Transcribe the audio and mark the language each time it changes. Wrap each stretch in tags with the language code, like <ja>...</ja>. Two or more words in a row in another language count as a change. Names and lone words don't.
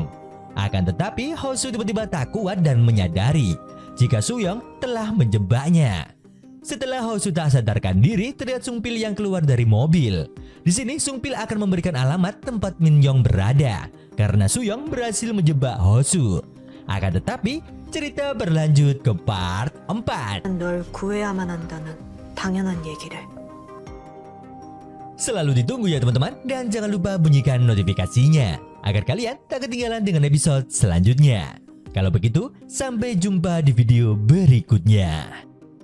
<id>Akan tetapi Hosu tiba-tiba tak kuat dan menyadari jika Suyong telah menjebaknya. Setelah Hosu tak sadarkan diri, terlihat Sungpil yang keluar dari mobil. Di sini Sungpil akan memberikan alamat tempat Minhyong berada karena Suyong berhasil menjebak Hosu. Akan tetapi cerita berlanjut ke part 4.</id> <ko>널 구해야만 한다는 당연한 얘기를.</ko> <id>Selalu ditunggu ya teman-teman, dan jangan lupa bunyikan notifikasinya agar kalian tak ketinggalan dengan episode selanjutnya. Kalau begitu, sampai jumpa di video berikutnya.</id>